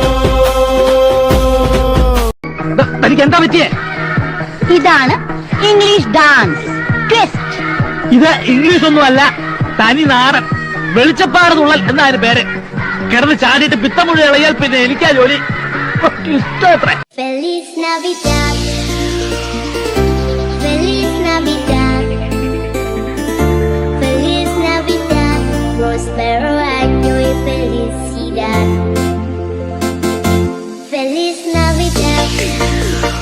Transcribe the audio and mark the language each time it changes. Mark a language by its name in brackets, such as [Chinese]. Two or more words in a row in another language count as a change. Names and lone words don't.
[Malayalam] തനിക്ക് എന്താ പറ്റിയേ? ഇതാണ് [English] English dance twist. [Malayalam] ഇത് ഇംഗ്ലീഷ് ഒന്നും അല്ല, തനി നാടൻ വെളിച്ചപ്പാട് തുള്ളൽ എന്നാണ് പേര്. കിടന്ന് ചാടിയിട്ട് പിത്തം മുഴുവൻ ഇളയാൽ പിന്നെ എനിക്കാ ജോലി. ഇഷ്ടമത്രേ. [Spanish] Feliz Navidad, Feliz Navidad, Feliz Navidad, prospero año y felicidad. Feliz Navidad.